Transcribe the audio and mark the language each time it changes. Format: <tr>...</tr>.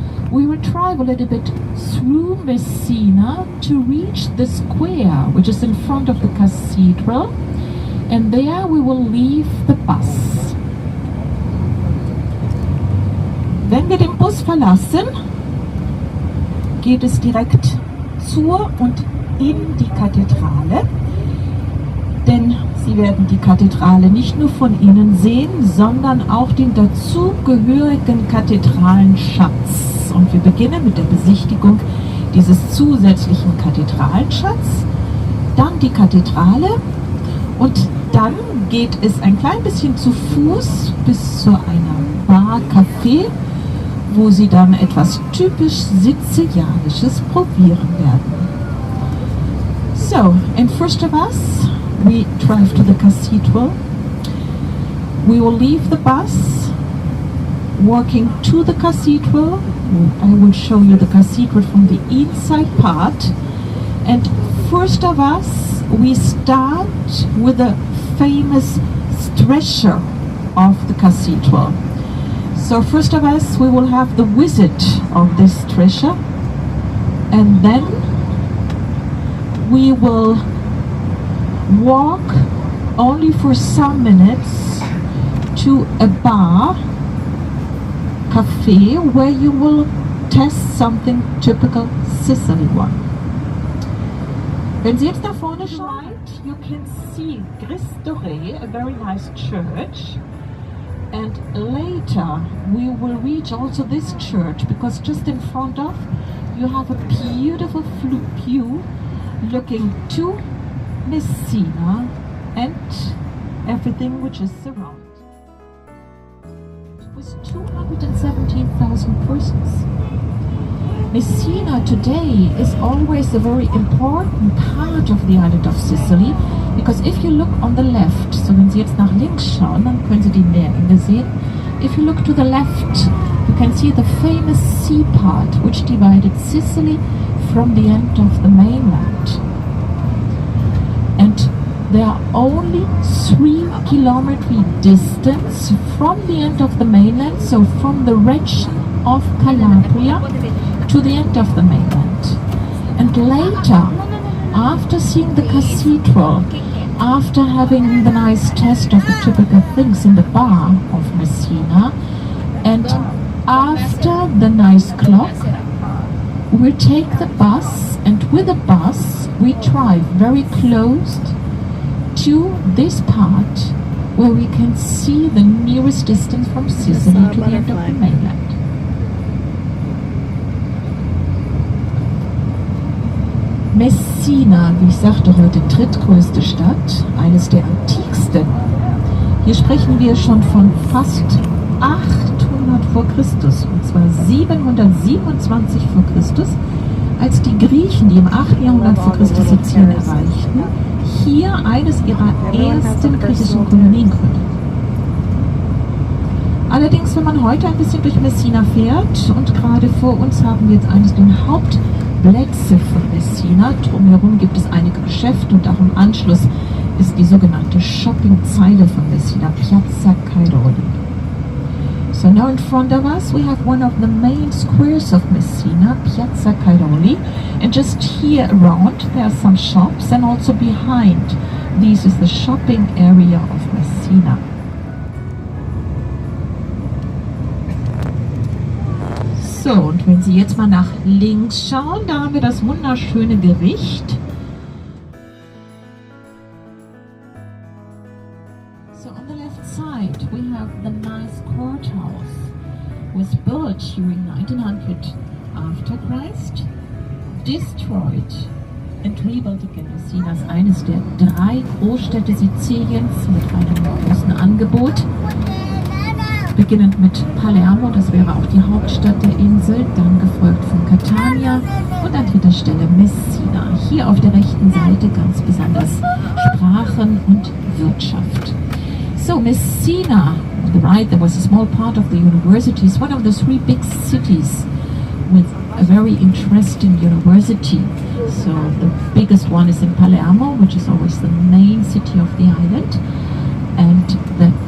<en>will drive a little bit through Messina to reach the square, which is in front of the cathedral, and there we will leave the bus.</en> <de>Wenn wir den Bus verlassen, geht es direkt zur und in die Kathedrale, denn Sie werden die Kathedrale nicht nur von innen sehen, sondern auch den dazugehörigen Kathedralenschatz. Und wir beginnen mit der Besichtigung dieses zusätzlichen Kathedralenschatzes, dann die Kathedrale und dann geht es ein klein bisschen zu Fuß bis zu einer Bar-Café, wo Sie dann etwas typisch Sizilianisches probieren werden.</de> <en>So, and first of us, we drive to the cathedral. We will leave the bus, walking to the cathedral. I will show you the cathedral from the inside part. And first of us, we start with the famous treasure of the cathedral. So first of us, we will have the visit of this treasure, and then we will walk only for some minutes to a bar, cafe, where you will test something typical Sicily one.</en> <de>Wenn Sie jetzt nach vorne schauen,</de> <en>you can see Cristo Re, a very nice church. And later we will reach also this church, because just in front of you have a beautiful view looking to Messina and everything which is surrounded. With 217,000 persons. Messina today is always a very important part of the island of Sicily, because if you look on the left, so</en> <de>wenn Sie jetzt nach links schauen, dann können Sie die Meerenge sehen.</de> <en>If you look to the left, you can see the famous sea part which divided Sicily from the end of the mainland. And they are only 3 kilometers distance from the end of the mainland, so from the region of Calabria to the end of the mainland. And later, after seeing the cathedral, after having the nice test of the typical things in the bar of Messina, and after the nice clock, we take the bus, and with the bus we drive very close to this part where we can see the nearest distance from Sicily to the end of the mainland.</en> <de>Messina, wie ich sagte, heute drittgrößte Stadt, eines der antiksten. Hier sprechen wir schon von fast 800 vor Christus, und zwar 727 vor Christus, als die Griechen, die im 8. Jahrhundert vor Christus Sizilien erreichten, hier eines ihrer ersten griechischen Kolonien gründeten. Allerdings, wenn man heute ein bisschen durch Messina fährt, und gerade vor uns haben wir jetzt eines der Hauptplätze von Messina, drumherum gibt es einige Geschäfte und auch im Anschluss ist die sogenannte Shoppingzeile von Messina, Piazza Cairoli.</de> <en>So now in front of us we have one of the main squares of Messina, Piazza Cairoli, and just here around there are some shops, and also behind this is the shopping area of Messina.</en> <de>So, und wenn Sie jetzt mal nach links schauen, da haben wir das wunderschöne Gericht.</de> <en>So on the left side we have the nice courthouse, was built during 1900 after Christ, destroyed and rebuilt again.</en> <de>Messina ist eines der 3 Großstädte Siziliens mit einem großen Angebot. Beginnend mit Palermo, das wäre auch die Hauptstadt der Insel, dann gefolgt von Catania und an dritter Stelle Messina. Hier auf der rechten Seite ganz besonders Sprachen und Wirtschaft.</de> <en>So Messina, on the right there was a small part of the university, is one of the 3 big cities with a very interesting university. So the biggest one is in Palermo, which is always the main city of the island, and the</en>